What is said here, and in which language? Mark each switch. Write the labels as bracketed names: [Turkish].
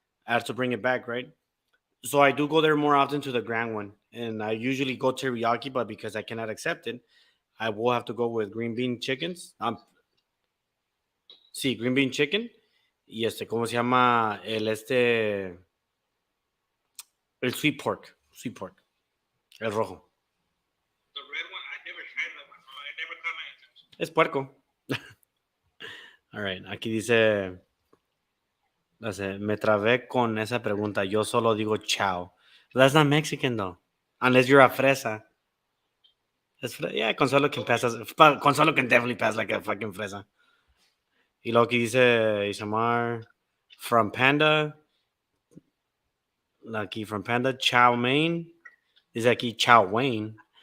[English] I have to bring it back, right? So I do go there more often to the grand one, and I usually go teriyaki, but because I cannot accept it, I will have to go with green bean chickens. [Spanish] Sí, green bean chicken. Y ¿cómo se llama? El sweet pork. El rojo. [English] The red one, I never tried that one. So I never caught my attention. [Spanish] Es puerco. [English] All right, [Spanish] aquí dice No sé, me trabé con esa pregunta. Yo solo digo chao. [English] That's not Mexican though. Unless you're a fresa. Yeah, Consuelo can pass as Consuelo can definitely pass like a fucking fresa. [Spanish] Y lo que dice Isamar [English] from Panda. [Spanish] Aquí [English] from Panda, [Spanish] chow mein. Dice aquí chow Wayne.